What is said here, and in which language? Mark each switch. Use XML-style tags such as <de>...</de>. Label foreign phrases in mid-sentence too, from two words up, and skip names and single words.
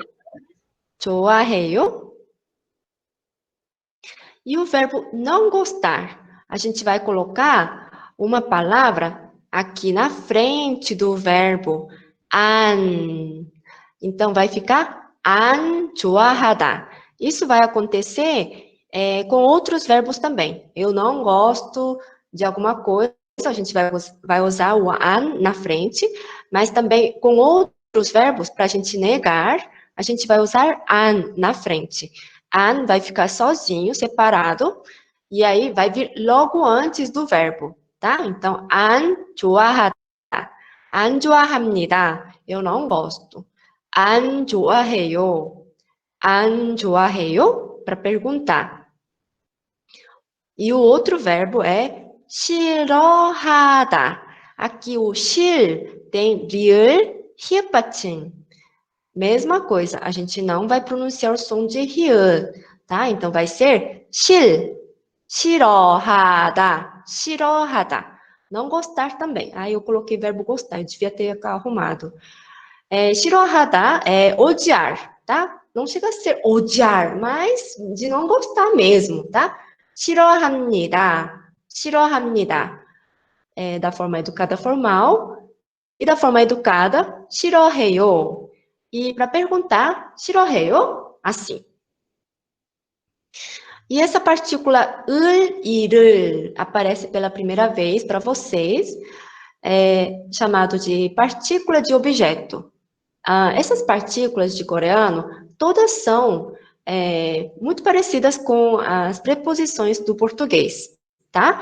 <ko>좋아해요?</ko> <pt>E o verbo não gostar, a gente vai colocar uma palavra aqui na frente do verbo 안. Então, vai ficar</pt> <ko>안 좋아하다.</ko> <pt>Isso vai acontecer com outros verbos também. Eu não gosto de alguma coisa, a gente vai usar o 안 na frente, mas também com outros verbos, para a gente negar, a gente vai usar 안 na frente. An vai ficar sozinho, separado, e aí vai vir logo antes do verbo, tá? Então,</pt> <ko>안 좋아하다. 안 좋아합니다.</ko> <pt>Eu não gosto.</pt> <ko>안 좋아해요. 안 좋아해요?</ko> <pt>Para perguntar. E o outro verbo é 싫어하다. Aqui o 실 tem</pt> <ko>리을, 히읗 받침.</ko> <pt>Mesma coisa, a gente não vai pronunciar o som de rian, tá? Então vai ser</pt> <ko>실, 싫어하다, 싫어하다.</ko> <pt>Não gostar também. Aí eu coloquei verbo gostar, eu devia ter arrumado. 싫어하다 é odiar, tá? Não chega a ser odiar, mas de não gostar mesmo, tá?</pt> <ko>싫어합니다, 싫어합니다.</ko> <pt>Da forma educada formal. E da forma educada, 싫어해요. E para perguntar, 싫어해요? Assim. E essa partícula</pt> <ko>을, 이를</ko> <pt>aparece pela primeira vez para vocês, chamado de partícula de objeto. Essas partículas de coreano, todas são muito parecidas com as preposições do português, tá?</pt>